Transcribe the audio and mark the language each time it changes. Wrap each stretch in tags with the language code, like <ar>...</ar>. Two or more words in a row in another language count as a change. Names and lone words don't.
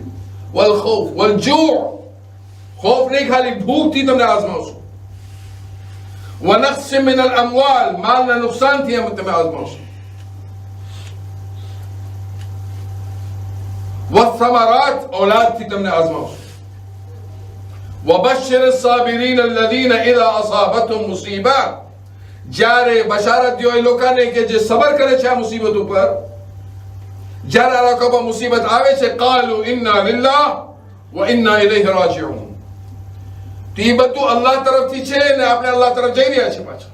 <ar>والخوف والجوع,</ar> <gu>ખૌફ નહીં, ખાલી ભૂખથી તમને આઝમાવશો.</gu> <ar>ونقص من الأموال,</ar> <gu>માલના નુકસાનથી તમે આઝમાવશો. વથમરાત, औलादથી તમને આઝમાવશો.</gu> <ar>વબશિર الصابرين الذين اذا اصابتهم مصيبه,</ar> <gu>જ્યારે બશારત દો એ લોકોને કે જે સબર કરે છે આ મુસીબત ઉપર, જ્યારે આ લોકો પર મુસીબત આવે છે</gu> <ar>قالوا إنا لله وإنا إليه راجعون.</ar> <gu>તો એ બધું અલ્લાહ તરફથી છે ને આપણે અલ્લાહ તરફ જઈ રહ્યા છે પાછા.</gu>